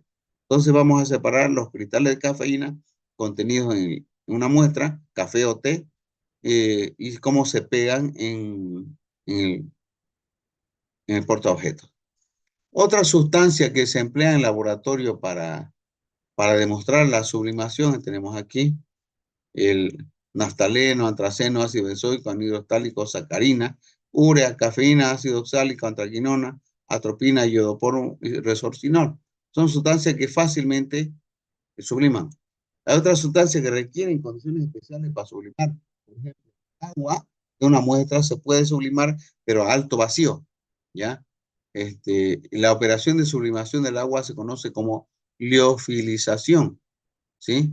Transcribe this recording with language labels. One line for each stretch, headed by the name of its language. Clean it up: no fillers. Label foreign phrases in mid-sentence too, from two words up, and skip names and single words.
Spanish: Entonces vamos a separar los cristales de cafeína contenidos en una muestra, café o té, y cómo se pegan en el portaobjeto. Otra sustancia que se emplea en laboratorio para demostrar la sublimación, tenemos aquí el naftaleno, antraceno, ácido benzoico, anhidro estálico, sacarina, urea, cafeína, ácido oxálico, antraquinona, atropina, iodoporum y resorcinol. Son sustancias que fácilmente subliman. Hay otras sustancias que requieren condiciones especiales para sublimar. Por ejemplo, agua de una muestra se puede sublimar, pero a alto vacío, ¿ya? La operación de sublimación del agua se conoce como liofilización, ¿sí?